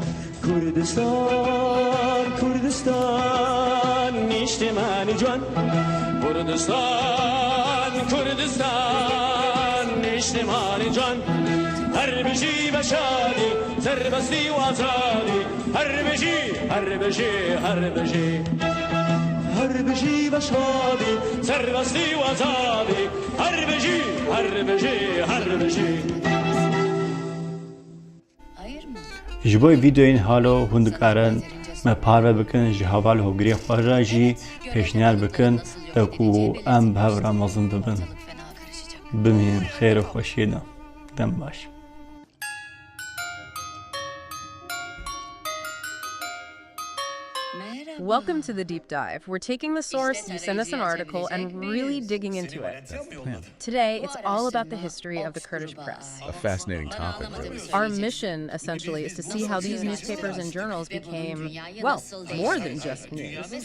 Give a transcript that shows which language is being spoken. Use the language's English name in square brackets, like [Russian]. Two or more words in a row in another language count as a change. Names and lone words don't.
[Central Kurdish] کردستان کردستان نیشتمانی جوان کردستان کردستان نیشتمانی جوان هر بجی بشادی سربستی و آزادی هر بجی هر بجی هر بجی هر بجی بشادی سربستی و آزادی هر بجی هر بجی هر بجی [Turkish] Ayırma. [Kurdish] Ji bo vîdeoyên halo hûn dikarin me parve bikin ji heval hogirê xwe re jî pêşniyar bikin de ku em bi hev re mezin bibin. [Turkish] Ortalık fena karışacak. [Kurdish] Bimînin xêr û xweşiyê de. Dem baş. [Turkish] Merhaba. [English] Welcome to the deep dive. We're taking the source, you send us an article, and really digging into it. Today, it's all about the history of the Kurdish press. A fascinating topic, really. Our mission, essentially, is to see how these newspapers and journals became, well, more than just news.